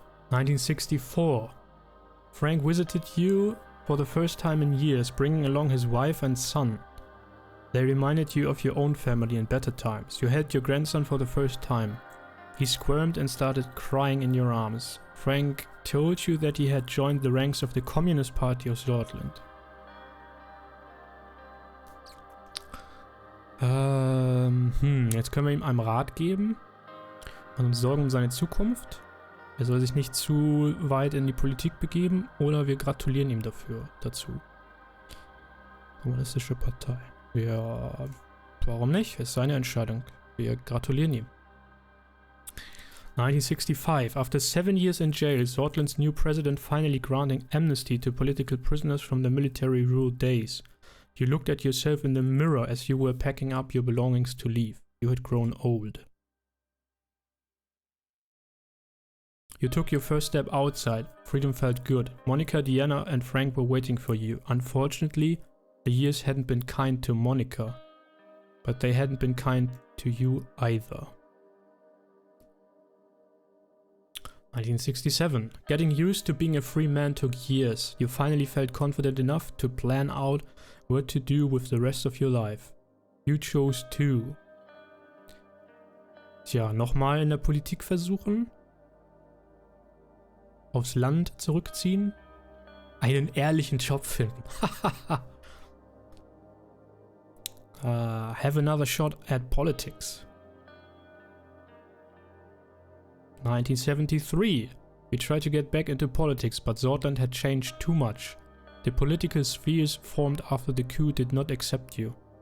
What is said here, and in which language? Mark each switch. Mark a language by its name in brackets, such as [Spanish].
[English] 1964. Frank visited you for the first time in years, bringing along his wife and son. They reminded you of your own family in better times. You held your grandson for the first time. He squirmed and started crying in your arms. Frank told you that he had joined the ranks of the Communist Party of Sordland. [German] Jetzt können wir ihm einen Rat geben und uns Sorgen um seine Zukunft. Er soll sich nicht zu weit in die Politik begeben oder wir gratulieren ihm dazu. Kommunistische Partei. Ja, warum nicht? Ist seine Entscheidung. Wir gratulieren ihm. 1965. [English] After 7 years in jail, Sordland's new president finally granting amnesty to political prisoners from the military rule days. You looked at yourself in the mirror as you were packing up your belongings to leave. You had grown old. You took your first step outside. Freedom felt good. Monica, Diana and Frank were waiting for you. Unfortunately, the years hadn't been kind to Monica. But they hadn't been kind to you either. 1967. Getting used to being a free man took years. You finally felt confident enough to plan out what to do with the rest of your life. You chose to. [German] Tja, nochmal in der Politik versuchen? Aufs Land zurückziehen? Einen ehrlichen Job finden. [English] Have another shot at politics. 1973. We tried to get back into politics, but Sordland had changed too much. The political spheres formed after the coup did not accept you.